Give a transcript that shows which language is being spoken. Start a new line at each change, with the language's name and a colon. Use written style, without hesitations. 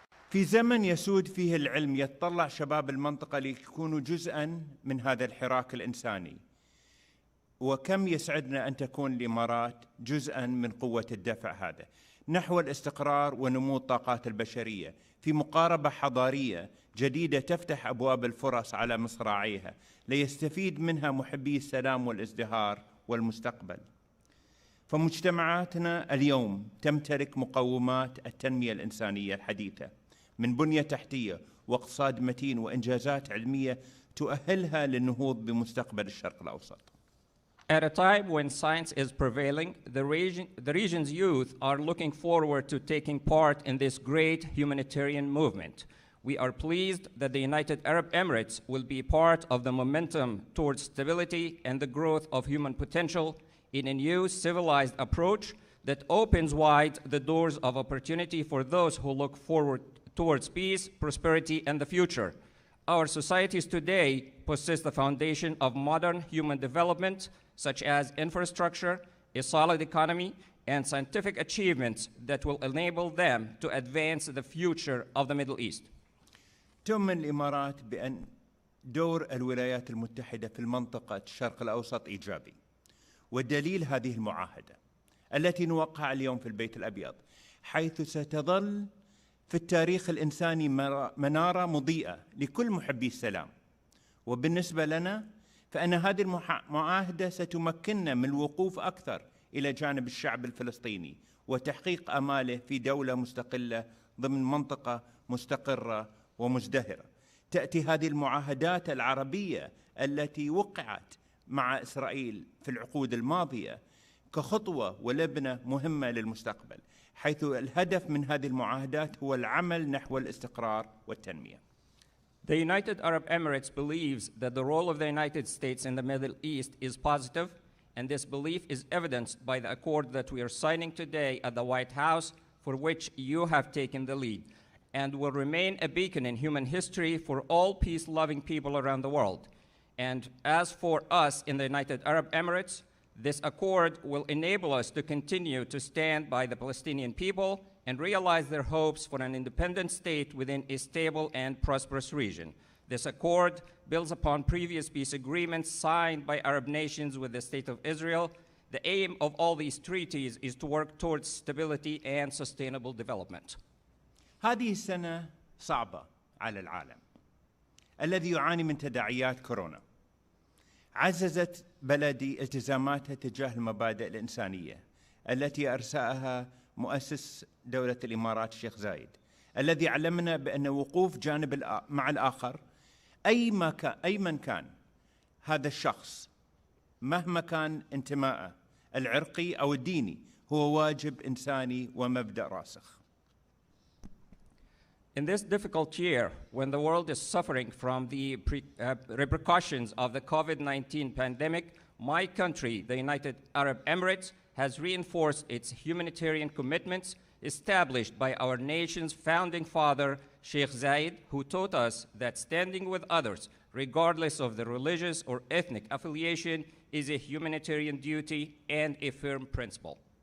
Arabic: في زمن يسود فيه العلم يتطلع شباب المنطقة ليكونوا جزءاً من هذا الحراك الإنساني، وكم يسعدنا أن تكون الإمارات جزءاً من قوة الدفع هذا نحو الاستقرار ونمو الطاقات البشرية في مقاربة حضارية جديدة تفتح أبواب الفرص على مصراعيها ليستفيد منها محبي السلام والازدهار والمستقبل. فمجتمعاتنا اليوم تمتلك مقومات التنمية الإنسانية الحديثة من بنية تحتية واقتصاد متين وإنجازات علمية تؤهلها للنهوض بمستقبل الشرق الأوسط.
English: At a time when science is prevailing, the region's youth are looking forward to taking part in this great humanitarian movement. We are pleased that the United Arab Emirates will be part of the momentum towards stability and the growth of human potential in a new civilized approach that opens wide the doors of opportunity for those who look forward towards peace, prosperity, and the future. Our societies today possess the foundation of modern human development, such as infrastructure, a solid economy, and scientific achievements that will enable them to advance the future of the Middle East.
Arabic: تؤمن الإمارات بأن دور الولايات المتحدة في المنطقة الشرق الأوسط إيجابي، والدليل هذه المعاهدة التي نوقعها اليوم في البيت الأبيض، حيث ستظل في التاريخ الإنساني منارة مضيئة لكل محبي السلام. وبالنسبة لنا فإن هذه المعاهدة ستمكننا من الوقوف أكثر إلى جانب الشعب الفلسطيني وتحقيق آماله في دولة مستقلة ضمن منطقة مستقرة ومزدهرة. تأتي هذه المعاهدات العربية التي وقعت مع إسرائيل في العقود الماضية كخطوة ولبنة مهمة للمستقبل، حيث الهدف من هذه المعاهدات هو العمل نحو الاستقرار والتنمية.
English: The United Arab Emirates believes that the role of the United States in the Middle East is positive, and this belief is evidenced by the accord that we are signing today at the White House, for which you have taken the lead, and will remain a beacon in human history for all peace-loving people around the world. And as for us in the United Arab Emirates, this accord will enable us to continue to stand by the Palestinian people and realize their hopes for an independent state within a stable and prosperous region. This accord builds upon previous peace agreements signed by Arab nations with the State of Israel. The aim of all these treaties is to work towards stability and sustainable development.
Arabic: هذه السنة صعبة على العالم الذي يعاني من تداعيات كورونا. عززت بلدي التزاماتها تجاه المبادئ الإنسانية التي أرساها مؤسس دولة الإمارات الشيخ زايد، الذي علمنا بأن وقوف جانب مع الآخر أي من كان هذا الشخص مهما كان انتماءه العرقي أو الديني هو واجب إنساني ومبدأ راسخ.
English: In this difficult year, when the world is suffering from the repercussions of the COVID-19 pandemic, my country, the United Arab Emirates, has reinforced its humanitarian commitments established by our nation's founding father, Sheikh Zayed, who taught us that standing with others, regardless of their religious or ethnic affiliation, is a humanitarian duty and a firm principle.